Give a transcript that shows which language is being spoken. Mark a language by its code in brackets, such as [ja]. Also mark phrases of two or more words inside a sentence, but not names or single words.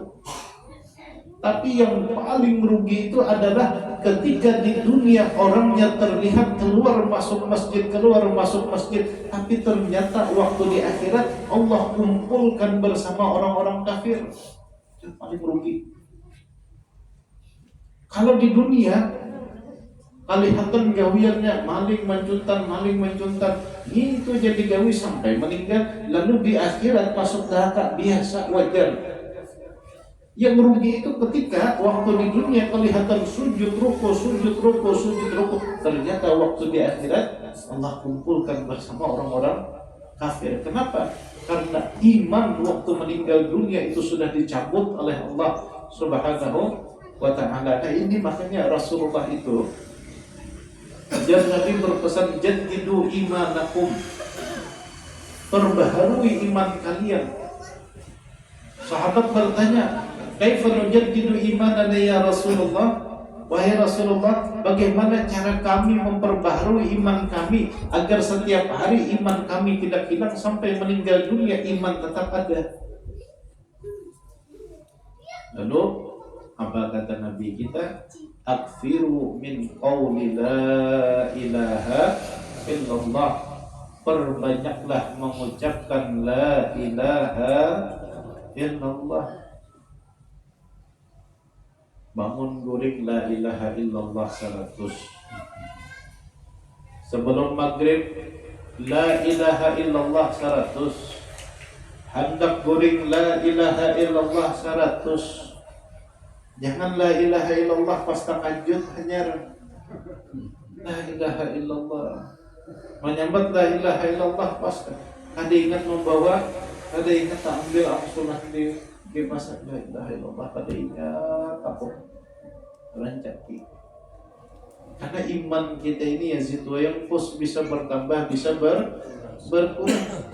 [id] Tapi yang paling merugi itu adalah ketika di dunia orangnya terlihat keluar masuk masjid, tapi ternyata waktu di akhirat Allah kumpulkan bersama orang-orang kafir. Itu paling merugi. Kalau di dunia kalihatan gawiannya maling mencuntan, itu jadi gawi sampai meninggal, lalu di akhirat masuk neraka biasa, wajar. Yang merugi itu ketika waktu di dunia kelihatan sujud ruku, ternyata waktu di akhirat Allah kumpulkan bersama orang-orang kafir. Kenapa? Karena iman waktu meninggal dunia itu sudah dicabut oleh Allah Subhanahu wa ta'ala. Nah, ini makanya Rasulullah itu dan Nabi berpesan, [ar] jaddidu imanakum, [id] perbaharui iman kalian. Sahabat bertanya, [ar] kaifa nujaddidu imanana ya Rasulullah? [id] Wahai Rasulullah, bagaimana cara kami memperbaharui iman kami agar setiap hari iman kami tidak hilang sampai meninggal dunia, iman tetap ada? Lalu apa kata Nabi kita? [ar] Akfiru min qawli la ilaha illallah, [id] perbanyaklah mengucapkan [ar] la ilaha illallah. [id] Bangun guring [ar] la ilaha illallah [id] 100. Sebelum maghrib [ar] la ilaha illallah [id] 100. Hendak guring [ar] la ilaha illallah [id] 100. Jangan [ar] la ilaha illallah [id] pas tahajud hanya [ar] la ilaha illallah. [id] Menyambat [ar] la ilaha illallah [id] pas ada ingat membawa, ada ingat tak ambil angsuran di masa [ar] la ilaha illallah, [id] ada ingat apa rancaki. Karena iman kita ini ya situ yang pus bisa bertambah, bisa berkurang.